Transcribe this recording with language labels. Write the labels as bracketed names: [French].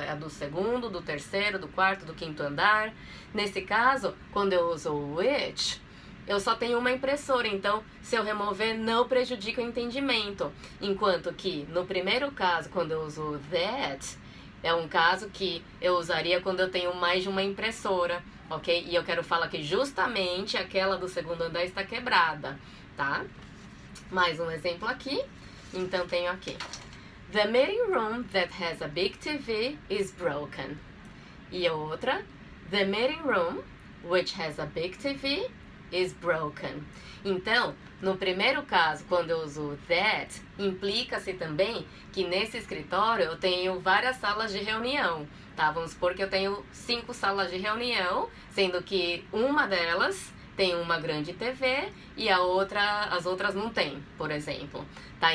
[Portuguese] É a do segundo, do terceiro, do quarto, do quinto andar? Nesse caso, quando eu uso o which, eu só tenho uma impressora, então se eu remover, não prejudica o entendimento. Enquanto que no primeiro caso, quando eu uso that, é um caso que eu usaria quando eu tenho mais de uma impressora, ok? E eu quero falar que justamente aquela do segundo andar está quebrada, tá? Mais um exemplo aqui. Então, tenho aqui. [English] The meeting room that has a big TV is broken. [Portuguese] E a outra. [English] The meeting room, which has a big TV, is broken. [Portuguese] Então, no primeiro caso, quando eu uso that, implica-se também que nesse escritório eu tenho várias salas de reunião, tá? Vamos supor que eu tenho 5 salas de reunião, sendo que uma delas tem uma grande TV e as outras não tem, por exemplo, tá?